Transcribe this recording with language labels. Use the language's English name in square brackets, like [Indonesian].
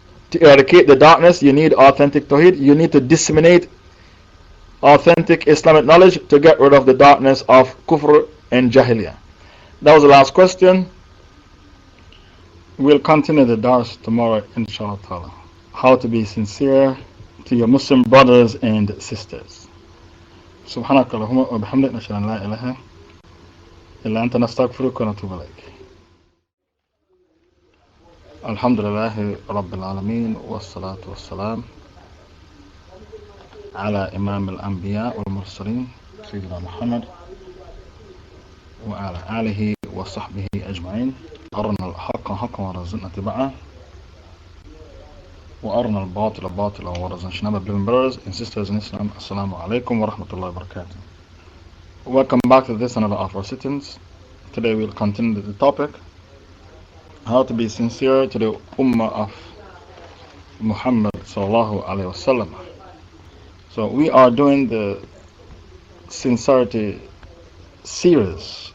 [English] To eradicate the darkness, you need authentic Tawheed. You need to disseminate authentic Islamic knowledge to get rid of the darkness of Kufr and Jahiliyyah. That was the last question. We'll continue the dars tomorrow, inshallah. How to be sincere to your Muslim brothers and sisters. [Arabic] سبحانك اللهم وبحمدك نشهد أن لا إله إلا أنت نستغفرك ونتوب إليك. الحمد لله رب العالمين والصلاة والسلام على إمام الأنبياء والمرسلين سيدنا محمد وعلى آله وصحبه أجمعين. أرنا الحق حقا ورزقنا اتباعه وأرنا الباطل باطلا ورزقنا اجتنابه. [English] Brothers and sisters in Islam, Assalamu alaikum wa rahmatullahi wa barakatuh. Welcome back to this another of our sittings. Today we'll continue the topic, how to be sincere to the Ummah of Muhammad sallallahu alaihi wasallam. So we are doing the sincerity series.